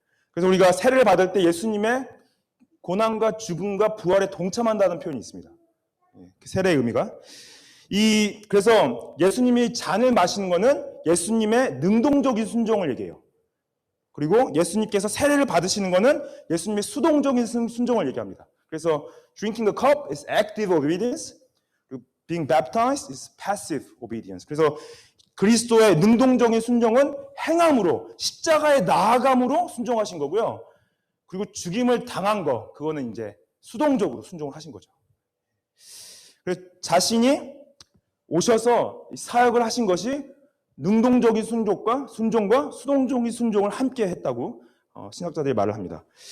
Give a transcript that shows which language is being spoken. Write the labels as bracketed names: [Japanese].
[Korean] 그래서 우리가 세례를 받을 때 예수님의 고난과 죽음과 부활에 동참한다는 표현이 있습니다. 세례의 의미가. 그래서 예수님이 잔을 마시는 것은 예수님의 능동적인 순종을 얘기해요. 그리고 예수님께서 세례를 받으시는 것은 예수님의 수동적인 순종을 얘기합니다. 그래서 [English] drinking the cup is active obedience, being baptized is passive obedience. [Korean] 그래서 그리스도의 능동적인 순종은 행함으로, 십자가에 나아감으로 순종하신 거고요. 그리고 죽임을 당한 거, 그거는 이제 수동적으로 순종을 하신 거죠. 그래서 자신이 오셔서 사역을 하신 것이 능동적인 순종과 수동적인 순종을 함께 했다고 신학자들이 말을 합니다.